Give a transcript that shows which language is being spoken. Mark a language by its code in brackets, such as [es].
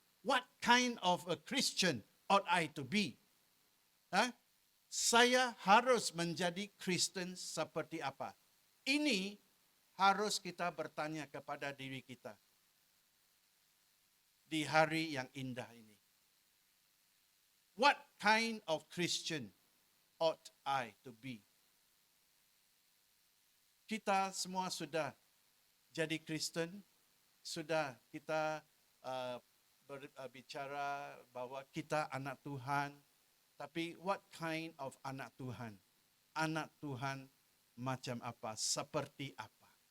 [en] What kind of a Christian ought I to be? [id] Saya harus menjadi Kristen seperti apa? Ini harus kita bertanya kepada diri kita. di hari yang indah ini. [en] What kind of Christian ought I to be? [id] Kita semua sudah jadi Kristen, sudah kita berbicara bahwa kita anak Tuhan, tapi [en] what kind of [id] anak Tuhan? Anak Tuhan macam apa? Seperti apa?